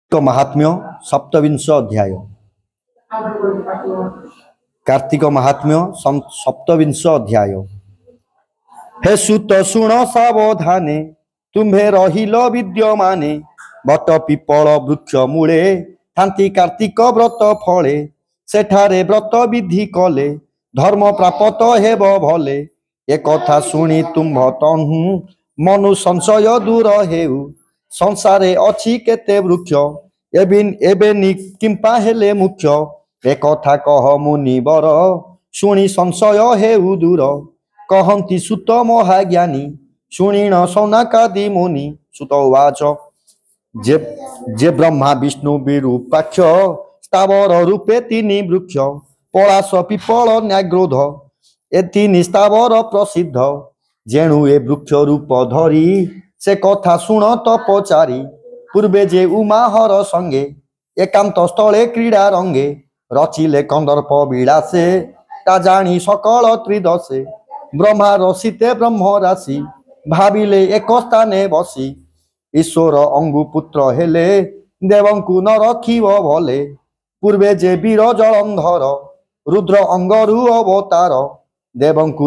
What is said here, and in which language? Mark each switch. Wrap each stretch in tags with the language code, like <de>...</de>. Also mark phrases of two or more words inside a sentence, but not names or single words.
<or>ମହାତ୍ମ୍ୟ ସପ୍ତବିଂଶ ଅଧ୍ୟାୟ। କାର୍ତ୍ତିକ ମହାତ୍ମ୍ୟ ସପ୍ତବିଂଶ ଅଧ୍ୟାୟ। ହେ ସୁତ ଶୁଣ ସାବଧାନେ ତୁମ୍ହେ ରହିଲ ବିଦ୍ୟମାନେ ବଟ ପିପଳ ବୃକ୍ଷ ମୂଳେ ଥାନ୍ତି କାର୍ତ୍ତିକ ବ୍ରତ ଫଳେ ସେଠାରେ ବ୍ରତ ବିଧି କଲେ ଧର୍ମ ପ୍ରାପ୍ତ ହେବ ଭଲେ ଏ କଥା ଶୁଣି ତୁମ୍ଭ ତହୁ ମନୁ ସଂଶୟ ଦୂର ହେଉ ସଂସାରେ ଅଛି କେତେ ବୃକ୍ଷ ଏବେ କିମ୍ପା ହେଲେ ମୁଖ୍ୟ ଏ କଥା କହ ମୁନି ବର ଶୁଣି ସଂଶୟ ହେଉ ଦୂର କହନ୍ତି ସୁତ ମହାଜ୍ଞାନୀ ଶୁଣିଣ ଶୌନକାଦି ମୁନି ସୁତ ଉବାଚ ଯେ ବ୍ରହ୍ମା ବିଷ୍ଣୁ ବିରୂପାକ୍ଷ ସ୍ଥାବର ରୂପେ ତିନି ବୃକ୍ଷ ପଳାଶ ପିପଳ ନ୍ୟଗ୍ରୋଧ ଏ ତିନି ସ୍ଥାବର ପ୍ରସିଦ୍ଧ ଯେଣୁ ଏ ବୃକ୍ଷ ରୂପ ଧରି ସେ କଥା ଶୁଣ ତପଚାରୀ ପୂର୍ବେ ଯେ ଉମାହର ସଙ୍ଗେ ଏକାନ୍ତ ସ୍ଥଳେ କ୍ରୀଡ଼ା ରଙ୍ଗେ ରଚିଲେ କନ୍ଦର୍ପ ବିଳାସେ ତା ଜାଣି ସକଳ ତ୍ରିଦଶେ ବ୍ରହ୍ମା ରସିତେ ବ୍ରହ୍ମ ରାଶି ଭାବିଲେ ଏକ ସ୍ଥାନେ ବସି ଈଶ୍ୱର ଅଙ୍ଗୁପୁତ୍ର ହେଲେ ଦେବଙ୍କୁ ନ ରଖିବ ଭଲେ ପୂର୍ବେ ଯେ ବୀର ଜଳନ୍ଧର ରୁଦ୍ର ଅଙ୍ଗରୁ ଅବତାର ଦେବଙ୍କୁ</or>